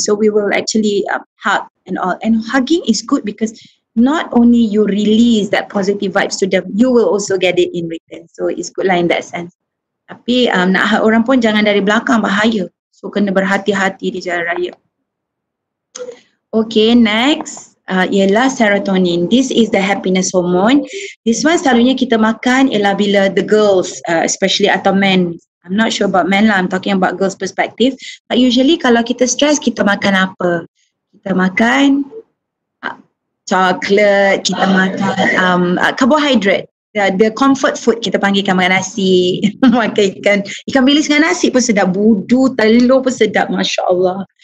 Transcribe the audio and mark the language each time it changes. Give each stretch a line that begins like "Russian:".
English: So we will actually hug and all. And hugging is good because not only you release that positive vibes to them, you will also get it in return. So it's good lah in that sense.
Malay: Tapi nak hug orang pun jangan dari belakang, bahaya. So kena berhati-hati di jalan raya. Okay, next. Ialah serotonin.
English: This is the happiness hormone.
Malay: This one selalunya kita makan ialah bila the girls, especially atau men.
English: I'm not sure about men lah, I'm talking about girls perspective.
Malay: But usually kalau kita stress, kita makan apa? Kita makan chocolate, kita makan carbohydrate. The comfort food, kita panggilkan, makan nasi, makan ikan bilis dengan nasi pun sedap, budu, telur pun sedap, Masya Allah.